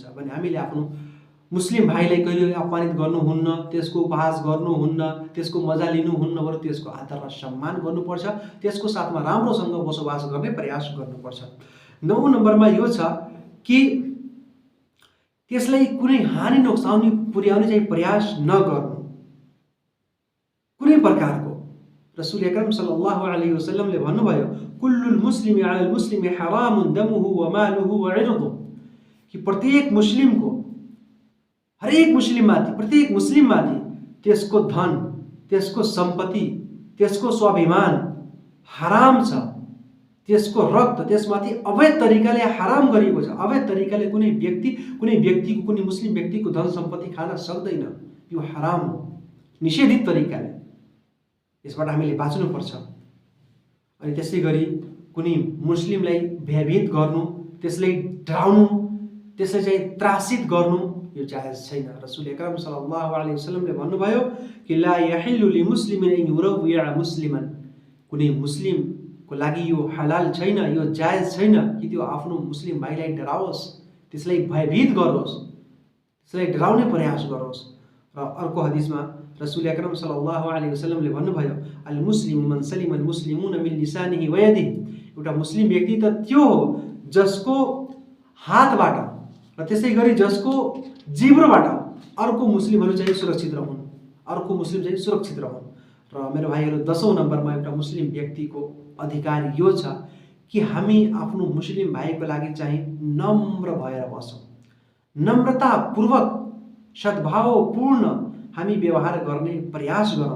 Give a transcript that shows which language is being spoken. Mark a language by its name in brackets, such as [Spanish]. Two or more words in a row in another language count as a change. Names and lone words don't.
[Nepali] भने हामीले आफ्नो मुस्लिम भाइलाई कहिले अपमानित गर्नुहुन्न, त्यसको उपहास गर्नुहुन्न, त्यसको मजा लिनुहुन्न, बरु त्यसको आदर र सम्मान गर्नुपर्छ, त्यसको साथमा राम्रोसँग बसोबास गर्ने प्रयास गर्नुपर्छ। 9औं नम्बरमा यो छ कि त्यसलाई कुनै हानि नोक्सानी पुर्याउने चाहिँ प्रयास नगर्नु कुनै प्रकारको। [Arabic] رسول أكرم صلى الله عليه [Nepali] वसल्लमले भन्नुभयो [Arabic] كل المسلم على المسلم حرام دمه و ماله و عرضه, [Nepali] कि प्रत्येक मुस्लिमको, हरेक मुस्लिममाथि, प्रत्येक मुस्लिममाथि त्यसको धन, त्यसको सम्पत्ति, त्यसको स्वाभिमान हराम छ, त्यसको रक्त त्यसमाथि अवैध तरिकाले हराम गरिएको छ। अवैध तरिकाले कुनै व्यक्तिको कुनै मुस्लिम व्यक्तिको धन सम्पत्ति खान सक्दैन, यो हराम हो, निषेधित तरिकाले। यसबाट हामीले बाँच्नुपर्छ। अनि त्यसै गरी कुनै मुस्लिमलाई भयभीत गर्नु, त्यसलाई डराउनु, त्यसलाई चाहिँ त्रासित गर्नु यो जायज छैन। [Arabic] رسول أكرم صلى الله عليه [Nepali] वसल्लमले भन्नुभयो कि [Arabic] لا يحل لمسلم أن يروع مسلما, [Nepali] कुनै मुस्लिमको लागि यो हलाल छैन, यो जायज छैन कि त्यो आफ्नो मुस्लिम भाइलाई डराओस्, त्यसलाई भयभीत गरोस्, त्यसलाई डराउने प्रयास गरोस्। र अर्को हदिसमा [Arabic] رسول أكرم صلى الله عليه [Nepali] वसल्लमले भन्नुभयो [Arabic] المسلم من سلم المسلمون من لسانه و يده, [Nepali] एउटा मुस्लिम व्यक्ति त त्यो हो जसको हातबाट र त्यसै गरी जसको जिब्रोबाट अर्को मुस्लिमहरू चाहिँ सुरक्षित रहन्, अर्को मुस्लिम चाहिँ सुरक्षित रहन्। र मेरो भाइहरू 10औं नम्बरमा एउटा मुस्लिम व्यक्तिको अधिकार यो छ कि हामी आफ्नो मुस्लिम भाइको लागि चाहिँ नम्र भएर बसौँ, नम्रतापूर्वक सद्भावपूर्ण हामी व्यवहार गर्ने प्रयास गरौँ।